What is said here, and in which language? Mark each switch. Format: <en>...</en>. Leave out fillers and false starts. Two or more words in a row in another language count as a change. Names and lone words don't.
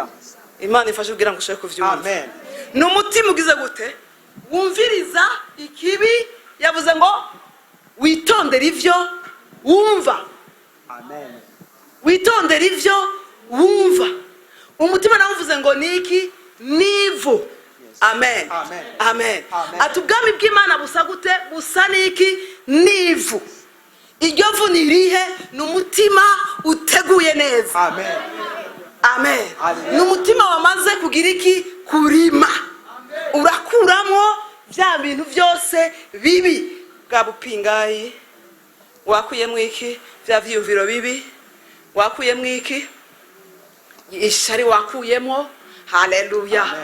<rn>Imana ifashe kugira ngo ushake kuvyumva amen n'umutima ugize gute wumviriza ikibi yavuze ngo witondere ivyo wumva amen witondere ivyo wumva umutima nawuvuze ngo niki nivu amen ati ubwami bw'Imana busa gute busa niki nivu iryo vu nirihe n'umutima uteguye neza amen n'umutima wamaze kugira iki kurima urakuramo bya bintu byose bibi bwa bupingayi wakuyemo iki bya vyumviro bibi wakuyemo iki ishari wakuyemo haleluya</rn>